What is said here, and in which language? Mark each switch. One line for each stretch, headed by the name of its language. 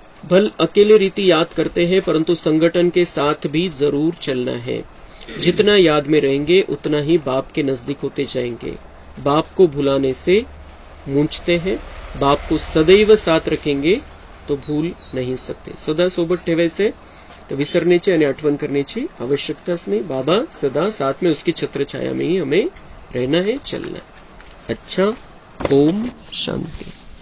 Hindi: भल अकेले रीति याद करते हैं परंतु संगठन के साथ भी जरूर चलना है. जितना याद में रहेंगे उतना ही बाप के नजदीक होते जाएंगे. बाप को भुलाने से मूंझते हैं, बाप को सदैव साथ रखेंगे तो भूल नहीं सकते.
Marathi: सदा सोबत ठेवायचे, तर विसरण्याची आणि आठवण करण्याची आवश्यकताच नाही.
Hindi: बाबा सदा साथ में उसकी छत्र छाया में ही हमें रहना है, चलना है. अच्छा, ओम शांति.